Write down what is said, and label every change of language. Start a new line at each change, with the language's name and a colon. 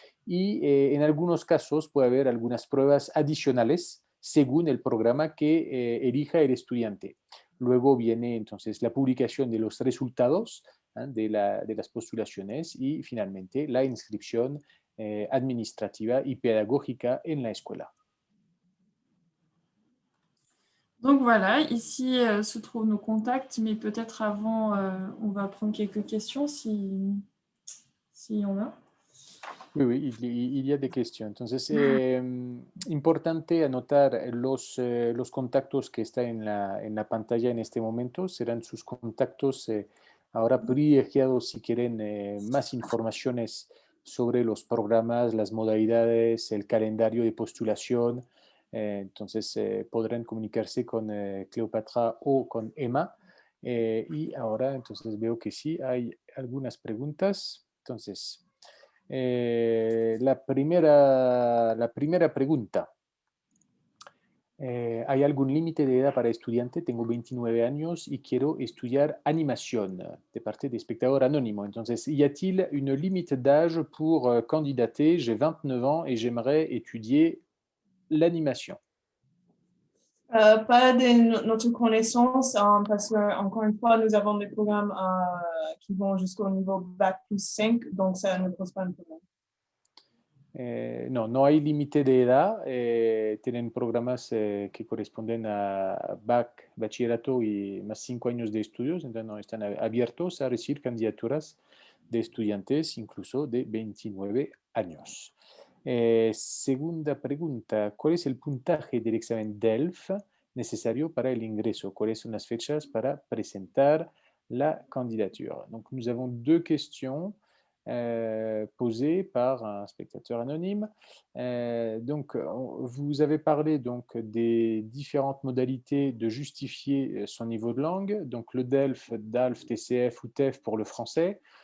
Spanish: Y en algunos casos puede haber algunas pruebas adicionales según el programa que elija el estudiante. Luego viene entonces la publicación de los resultados de las postulaciones y finalmente la inscripción administrativa y pedagógica en la escuela.
French: Donc voilà, ici se trouvent nos contacts, mais peut-être avant, on va prendre quelques questions s'il y en a. Oui, oui, il y a des questions.
Spanish: Entonces, importante anotar los contactos que están en la pantalla en este momento. Serán sus contactos ahora privilegiados si quieren más informaciones sobre los programas, las modalidades, el calendario de postulación. Entonces, podrán comunicarse con Cleopatra o con Emma. Y ahora, entonces, veo que sí hay algunas preguntas. Entonces, la primera pregunta. ¿Hay algún límite de edad para estudiante? Tengo 29 años y quiero estudiar animación de parte de espectador anónimo.
French: Entonces, y a-t-il une limite d'âge pour candidater? J'ai 29 ans et j'aimerais étudier l'animation. Pas de notre connaissance, parce que, encore une fois, nous avons des programmes qui vont jusqu'au niveau Bac plus 5, donc ça ne pose pas un problème.
Spanish: No, no hay límite de edad. Tienen programas que corresponden a bachillerato y más 5 años de estudios, entonces no están abiertos a recibir candidaturas de estudiantes incluso de 29 años. Segunda pregunta, ¿cuál es el puntaje del examen DELF necesario para el ingreso? ¿Cuáles son las fechas para presentar la candidature?
French: Donc, nous avons deux questions posées par un spectateur anonyme. Donc, vous avez parlé donc, des différentes modalités de justifier son niveau de langue. Donc, le DELF, DALF, TCF ou TEF pour le français.